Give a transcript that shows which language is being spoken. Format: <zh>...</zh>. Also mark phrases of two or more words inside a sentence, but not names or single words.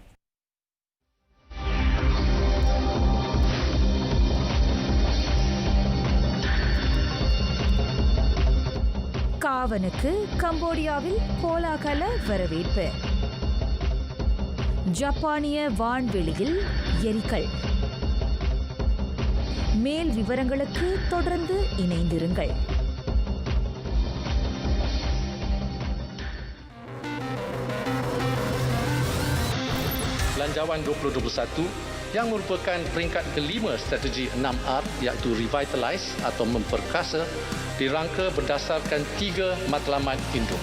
<ta>காவனுக்கு கம்போடியாவில் கோலாகல வரவேற்பு. ஜப்பானிய வான்வெளியில் எரிக்கல். மேல் விவரங்களுக்கு தொடர்ந்து இணைந்திருங்கள்.</ta> <ms>Belanjawan 2021 yang merupakan peringkat kelima strategi 6R iaitu Revitalize atau memperkasa dirangka berdasarkan 3 matlamat induk.</ms>